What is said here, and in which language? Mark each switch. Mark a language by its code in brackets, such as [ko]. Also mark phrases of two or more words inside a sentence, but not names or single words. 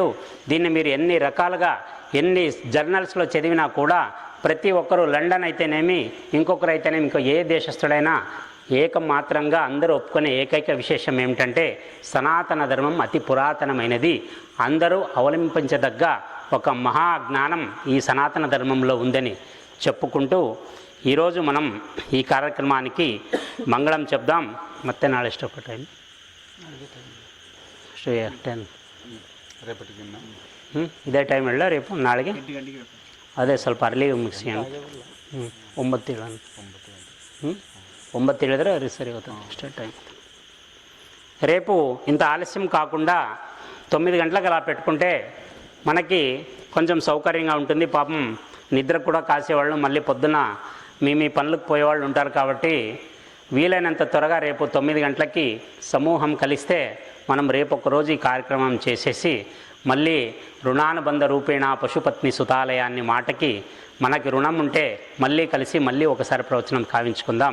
[te] దీన్ని మీరు ఎన్ని రకాలుగా, ఎన్ని జర్నల్స్లో చదివినా కూడా ప్రతి ఒక్కరూ, లండన్ అయితేనేమి, ఇంకొకరు అయితేనేమి, ఇంకో ఏ దేశస్థుడైనా ఏకమాత్రంగా అందరూ ఒప్పుకునే ఏకైక విశేషం ఏమిటంటే సనాతన ధర్మం అతి పురాతనమైనది, అందరూ అవలంబించదగ్గ ఒక మహాజ్ఞానం ఈ సనాతన ధర్మంలో ఉందని చెప్పుకుంటూ ఈరోజు మనం ఈ కార్యక్రమానికి మంగళం చెప్దాం. [kn] ಮತ್ತೆ ನಾಳೆ ಎಷ್ಟು ಟೈಮ್ 10 ಇದೇ ಟೈಮ್ ಹೇಳ ರೇಪು ನಾಳೆಗೆ ಅದೇ ಸ್ವಲ್ಪ ಅರ್ಲಿ ಮುಗಿಸ್ಕೊಂಡು 9 ಹೇಳೋಣ. 9 ಹೇಳಿದ್ರೆ ಸರಿ అవుతుంది. ಅಷ್ಟೇ టైం. [te] రేపు ఇంత ఆలస్యం కాకుండా 9 గంటలకు అలా పెట్టుకుంటే మనకి కొంచెం సౌకర్యంగా ఉంటుంది. పాపం నిద్ర కూడా కాసేవాళ్ళు, మళ్ళీ పొద్దున మీ పనులకు పోయేవాళ్ళు ఉంటారు. కాబట్టి వీలైనంత త్వరగా రేపు 9 గంటలకి సమూహం కలిస్తే మనం రేపు ఒకరోజు ఈ కార్యక్రమం చేసేసి మళ్ళీ [sa] రుణానుబంధ రూపేణ పశుపత్ని సుతాలయాన్ని [te] మాటకి మనకి రుణం ఉంటే మళ్ళీ కలిసి మళ్ళీ ఒకసారి ప్రవచనం కావించుకుందాం.